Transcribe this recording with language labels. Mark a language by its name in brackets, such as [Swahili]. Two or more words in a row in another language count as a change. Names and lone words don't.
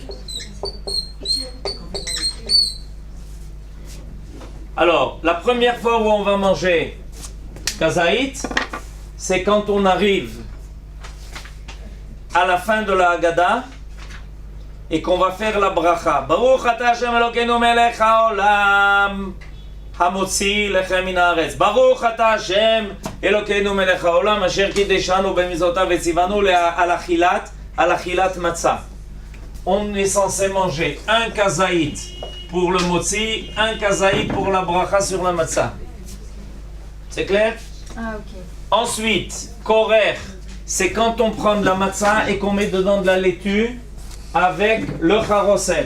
[French] Alors, la première fois où on va manger kazaït, c'est quand on arrive à la fin de la Haggadah et qu'on va faire la bracha. [Hebrew] ברוך אתה השם אלוקינו מלך העולם המוציא לחם מן הארץ. ברוך אתה השם אלוקינו מלך העולם אשר קדשנו במצותיו וצונו על אכילת מצה. [French] On est censé manger un kazaït pour le motzi, un kazaït pour la bracha sur la matzah. C'est clair? Ah, ok. Ensuite, korer, c'est quand on prend de la matzah et qu'on met dedans de la laitue avec le charosel.